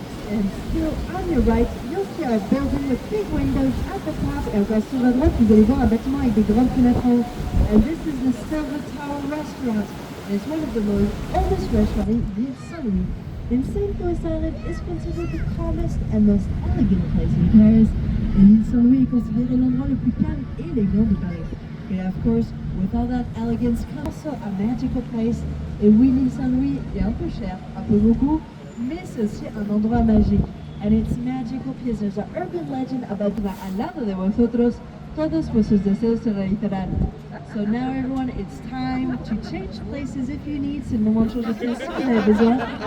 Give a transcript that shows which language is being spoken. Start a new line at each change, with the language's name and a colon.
English: And still on your right, you'll see our building with big windows at the top.
French: Et encore sur la droite, vous allez voir un bâtiment avec des grandes fenêtres en haut.
English: And this is the Silver Tower Restaurant. And it's one of the most oldest restaurants in Saint-Louis. And St. Louis Island is considered the calmest and most elegant place in Paris.
French: Et l'île Saint-Louis est considérée l'endroit le plus calme et élégant de Paris.
English: And of course, with all that elegance comes also a magical place.
French: Et oui, l'île Saint-Louis est un peu chère, un peu beaucoup, mais c'est aussi un endroit magique.
English: And it's magical because there's an urban legend about
Spanish: al lado de vosotros todos vuestros deseos se realizarán.
English: So now everyone, it's time to change places if you need.
French: C'est le moment de changer de place si vous avez besoin.